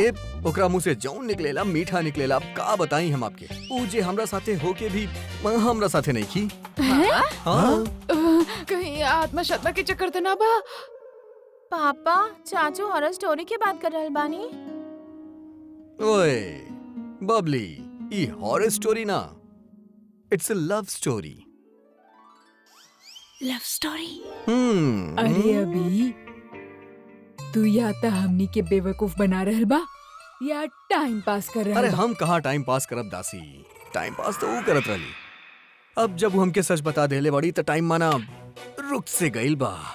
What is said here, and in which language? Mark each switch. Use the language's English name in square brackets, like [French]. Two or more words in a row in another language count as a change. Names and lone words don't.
[Bhojpuri] अरे ओकरा मुंह से जौन निकलेला मीठा निकलेला। अब का बताई हम आपके, ऊ जे हमरा साथे होके भी हमरा साथे नहीं की। हाँ? हाँ कहीं आत्मशत्मा के चक्कर तो ना बा। पापा चाचू [English] horror story [Bhojpuri] की बात कर रहल बानी। ओए बबली, ई [English] horror story [Bhojpuri] ना, [English] it's a love story. love story. [Bhojpuri] अरे अभी तू या तो हमनी के बेवकूफ बना रहल बा या [English] time pass [Bhojpuri] कर रहल अरे बा। हम कहाँ [English] time pass [Bhojpuri] करब दासी, [English] time pass [Bhojpuri] तो ऊ करत रहली। अब जब वो हमके सच बता देले बड़ी तो टाइम माना रुक से गइल बा।